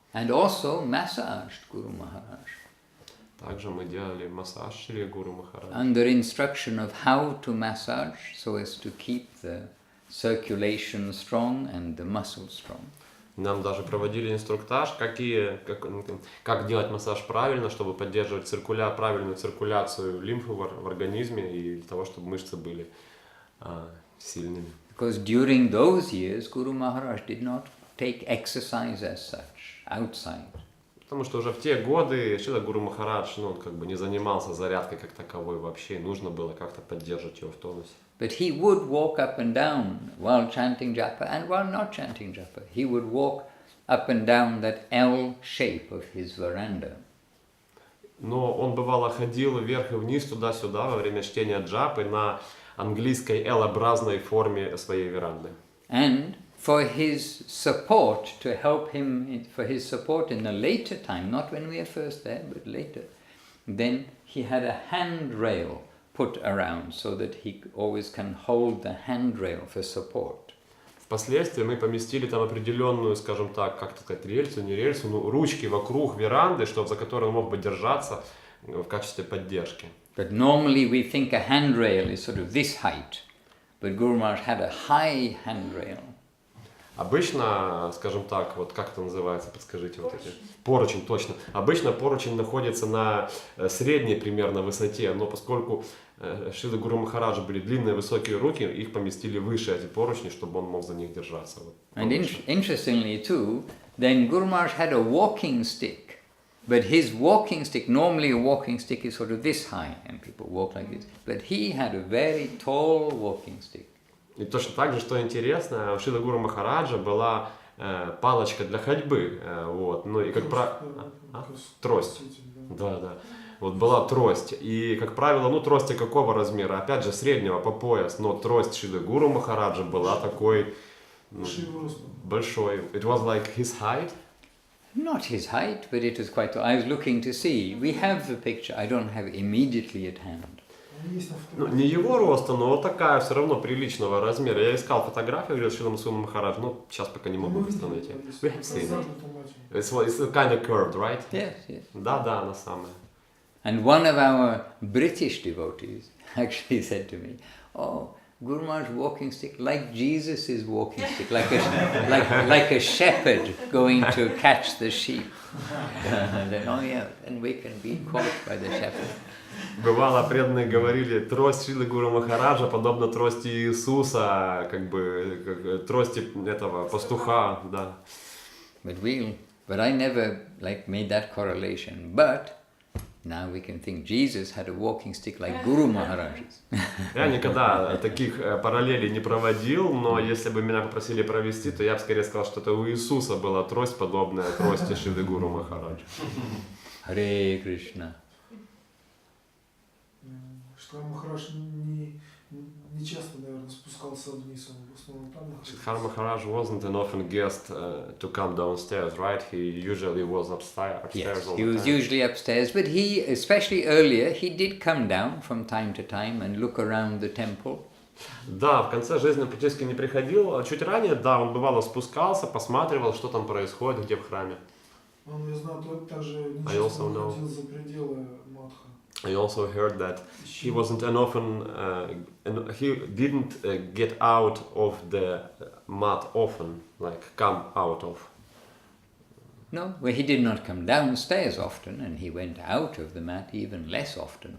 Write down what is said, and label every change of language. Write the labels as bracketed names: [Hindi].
[English] And also massaged Guru Maharaj. [Russian] Также мы делали массаж Шри Гуру Махараджа. [English] Under instruction of how to massage, so as to keep the circulation strong and the muscles strong. [Russian] Нам даже проводили инструктаж, как делать массаж правильно, чтобы поддерживать правильную циркуляцию лимфы в организме и для того, чтобы мышцы были сильными. [English] Because during those years, Guru Maharaj did not take exercise as such outside. [Russian] Потому что уже в те годы Шрила Гуру Махарадж, он как бы не занимался зарядкой как таковой вообще, нужно было как-то поддерживать его в тонусе. [English] But he would walk up and down while chanting japa and while not chanting japa. He would walk up and down that L shape of his veranda. [Russian] Но он бывало ходил вверх и вниз, туда-сюда во время чтения джапы на английской L-образной форме своей веранды. [English] And for his support, to help him, for his support in a later time, not when we were first there, but later, then he had a handrail put around so that he always can hold the handrail for support. [Russian] В впоследствии мы поместили там определенную, скажем так, как сказать, рельсу, не рельсу, ну, ручки вокруг веранды, чтобы, за которые он мог бы держаться в качестве поддержки. [English] But normally we think a handrail is sort of this height, but Guru Maharaj had a high handrail. [Russian] Обычно, скажем так, вот как это называется, подскажите, вот эти. Поручень, точно. Обычно поручень находится на средней примерно высоте, но поскольку Шрила Гуру Махараджа были длинные высокие руки, их поместили выше эти поручни, чтобы он мог за них держаться. Вот, [English] And interestingly too, then Guru Maharaj had a walking stick, but his walking stick, normally a walking stick is sort of this high, and people walk like this, but he had a very tall walking stick. [Russian] И точно так же, что интересно, у Шрилы Гуру Махараджа была палочка для ходьбы, вот, ну и как правило, трость, да. Вот была трость, и, как правило, ну, трости какого размера? Опять же, среднего по пояс, но трость Шрилы Гуру Махараджа была такой большой. [English] It was like his height? Not his height, but it was quite tall. I was looking to see. We have the picture. I don't have it immediately at hand. [Russian] Ну, не его роста, но вот такая все равно приличного размера. Я искал фотографию, говорил, Шрила Мадхусудан Махарадж, но сейчас пока не могу быстро найти. [English] We have seen it. It's kind of curved, right? Yes, yes. [Russian] Да, она самая. [English] And one of our British devotees actually said to me, "Oh, Guru Maharaj's walking stick like Jesus' walking stick, like a shepherd going to catch the sheep." Then, oh yeah, and we can be caught by the shepherd. [Russian] Бывало, преданные говорили, трость Шрилы Гуру Махараджа подобно трости Иисуса, как бы трости этого пастуха, да. [English] But I never made that correlation. But now we can think Jesus had a walking stick like Guru Maharaj's. [Russian] Я никогда таких параллелей не проводил, но если бы меня попросили провести, то я бы скорее сказал, что это у Иисуса была трость, подобная трости Шрилы Гуру Махараджа. Харе Кришна. Что Махарадж не часто, наверное, спускался вниз, он в основном там находился. [English] Сиддхар Maharaj wasn't an often guest to come downstairs, right? He usually was upstairs. Yes, he was usually upstairs, but he, especially earlier, he did come down from time to time and look around the temple. [Russian] Да, в конце жизни он практически не приходил. Чуть ранее, да, он бывало спускался, посматривал, что там происходит, где в храме. Он, я знаю, также не часто выходил за пределы Мадха. [English] I also heard that he wasn't an often, he didn't get out of the mat often, like come out of. No, well, he did not come downstairs often, and he went out of the mat even less often.